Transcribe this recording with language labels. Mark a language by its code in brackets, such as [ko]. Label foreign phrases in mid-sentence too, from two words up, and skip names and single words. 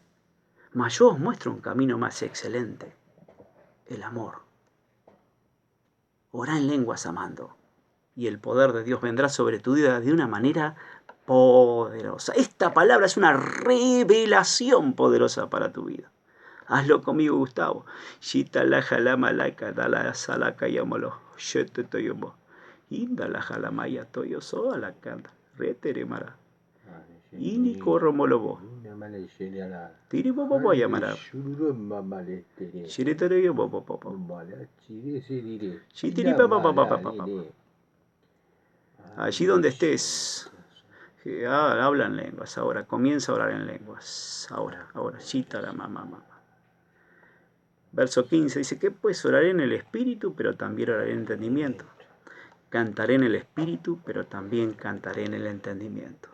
[es] Mas yo os muestro un camino más excelente, el amor. Orá en lenguas amando, y el poder de Dios vendrá sobre tu vida de una manera poderosa. Esta palabra es una revelación poderosa para tu vida. Hazlo conmigo, Gustavo. Shitala jalama laika dala salaka yamolo. Shetetoyomo. Indala jalamaya toyo so alakanda. Reteremara. Ini koromolobo. Tiri bobo boya mara. Shiritoyo bobo bobo. Shitiri baba baba baba. Allí donde estés. Habla en lenguas ahora. Comienza a orar en lenguas. Ahora. Shitala mamá. Verso 15 dice, ¿qué pues? Oraré en el espíritu, pero también oraré en entendimiento. Cantaré en el espíritu, pero también cantaré en el entendimiento.